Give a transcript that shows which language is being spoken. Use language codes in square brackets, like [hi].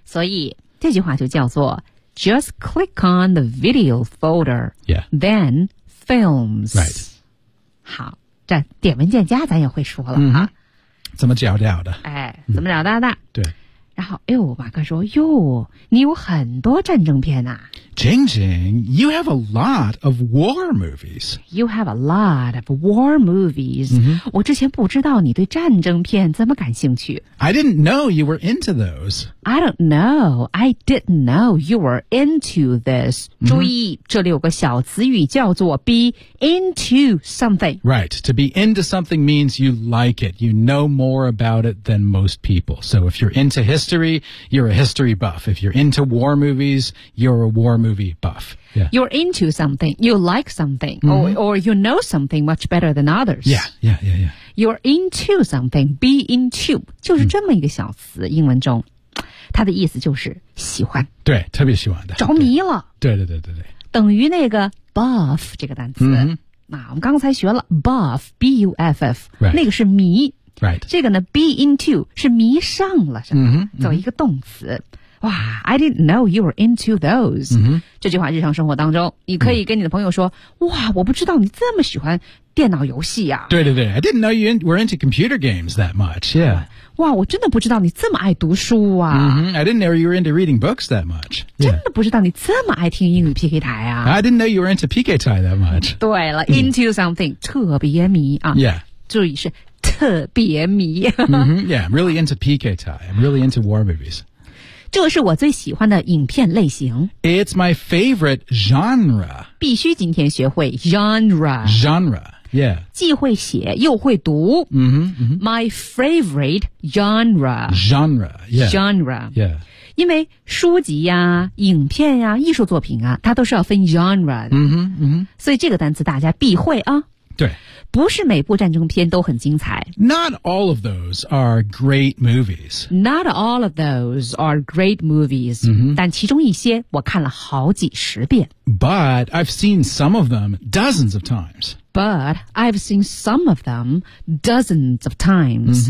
[zh] 所以这句话就叫做 [en] just click on the video folder、 yeah. then films、 right. [zh] 好这点文件夹咱也会说了、 mm-hmm. 啊怎么找到的？哎，怎么找到的、嗯？对。然后，哎呦，马哥说：“哟，你有很多战争片呐、啊。” [en] Jing Jing, you have a lot of war movies. You have a lot of war movies.、 Mm-hmm. [zh] 我之前不知道你对战争片这么感兴趣。 [en] I didn't know you were into those. I don't know. I didn't know you were into this.、Mm-hmm. [zh] 注意，这里有个小词语叫做 [en] be into something. Right. To be into something means you like it. You know more about it than most people. So if you're into history, you're a history buff. If you're into war movies, you're a war movie buff.、Yeah. You're into something. You like something.、Mm-hmm. Or you know something much better than others. Yeah, yeah, yeah, yeah. You're into something. Be into. [zh] 就是这么一个小词、嗯、英文中。它的意思就是喜欢。对，特别喜欢的。着迷了。对对对对对。等于那个 buff 这个单词。 Mm-hmm. 那我们刚才学了 buff, B-U-F-F,、 [en] right. [zh] 那个是迷。 [en] Right. [zh] 这个呢 ,be into, 是迷上了什么、 mm-hmm. 走一个动词。 [en] 哇 ,I didn't know you were into those.、 Mm-hmm. [zh] 这句话日常生活当中你可以跟你的朋友说、mm-hmm. 哇我不知道你这么喜欢电脑游戏啊。对对对 [en] ,I didn't know you were into computer games that much, yeah. [zh] 哇我真的不知道你这么爱读书啊。 [en] Mm-hmm. I didn't know you were into reading books that much.、Yeah. [zh] 真的不知道你这么爱听英语 PK 台啊。 [en] I didn't know you were into PK 台 that much. [zh] 对了、mm-hmm. , [en] into something, [zh] 特别迷啊。 [en] Yeah. [zh] 注意是特别迷。 mm-hmm. [en] Yeah, I'm really into PK 台 ,I'm really into war movies. [zh] 这是我最喜欢的影片类型。 [en] It's my favorite genre. [zh] 必须今天学会 genre. [en] Genre, yeah. [zh] 既会写又会读。 Mm-hmm, mm-hmm. [en] My favorite genre. Genre, yeah. Genre, yeah. [zh] 因为书籍啊影片啊艺术作品啊它都是要分 genre 的。 Mm-hmm, mm-hmm. 所以这个单词大家必会啊。对。不是每部战争片都很精彩。 [en] Not all of those are great movies. Not all of those are great movies.、 Mm-hmm. [zh] 但其中一些我看了好几十遍。 [en] But I've seen some of them dozens of times. But I've seen some of them dozens of times.、